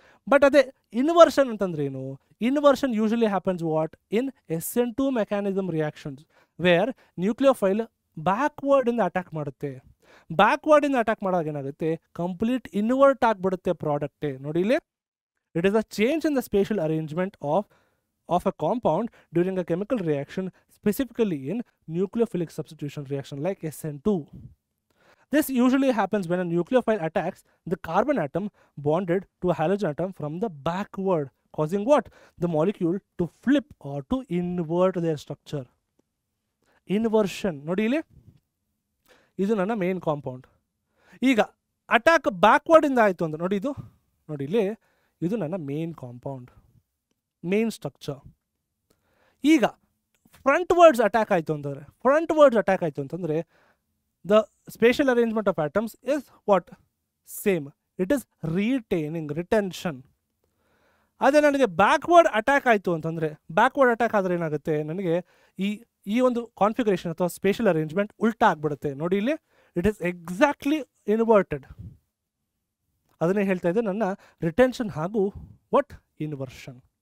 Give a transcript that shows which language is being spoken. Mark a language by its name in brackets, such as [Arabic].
[Kannada] But ಅದೇ inversion ಅಂತಂದ್ರೆ ಏನು? [English] inversion usually happens what in SN2 mechanism reactions where nucleophile [Kannada] ಬ್ಯಾಕ್ವರ್ಡಿಂದ attack ಮಾಡುತ್ತೆ. ಬ್ಯಾಕ್ವರ್ಡಿಂದ attack ಮಾಡೋವಾಗ ಏನಾಗುತ್ತೆ? ಕಂಪ್ಲೀಟ್ ಇನ್ವರ್ಟ್ ಆಗಿಬಿಡುತ್ತೆ ಪ್ರಾಡಕ್ಟೇ. ನೋಡಿ ಇಲ್ಲಿ, [English] It is a change in the spatial arrangement of a compound during a chemical reaction, specifically in nucleophilic substitution reaction like SN2. This usually happens when a nucleophile attacks the carbon atom bonded to a halogen atom from the backward, causing what? The molecule to flip or to invert their structure. [Kannada] Inversion. ನೋಡಿ ಇಲ್ಲಿ, ಇದು ನನ್ನ main compound. ಈಗ attack backward ಇಂದ ಆಯಿತು ಅಂತ ನೋಡಿ, ನೋಡಿ ಇಲ್ಲಿ, ಇದು ನನ್ನ ಮೇನ್ ಕಾಂಪೌಂಡ್, ಮೇನ್ ಸ್ಟ್ರಕ್ಚರ್. ಈಗ ಫ್ರಂಟ್ ವರ್ಡ್ಸ್ ಅಟ್ಯಾಕ್ ಆಯಿತು ಅಂತಂದರೆ [English] the spatial arrangement of atoms is what? Same. It is retaining, retention. [Kannada] ಅದೇ ನನಗೆ ಬ್ಯಾಕ್ವರ್ಡ್ ಅಟ್ಯಾಕ್ ಆಯಿತು ಅಂತಂದರೆ, ಬ್ಯಾಕ್ವರ್ಡ್ ಅಟ್ಯಾಕ್ ಆದರೆ ಏನಾಗುತ್ತೆ? ನನಗೆ ಈ ಒಂದು ಕಾನ್ಫಿಗರೇಷನ್ ಅಥವಾ ಸ್ಪೇಷಿಯಲ್ ಅರೇಂಜ್ಮೆಂಟ್ ಉಲ್ಟಾ ಆಗಿಬಿಡುತ್ತೆ. ನೋಡಿ ಇಲ್ಲಿ, [English] It is exactly inverted. [Kannada] ಅದನ್ನೇ ಹೇಳ್ತಾ ಇದ್ದೆ, ನನ್ನ ರಿಟೆನ್ಷನ್ ಹಾಗೂ ವಾಟ್? ಇನ್ವರ್ಷನ್.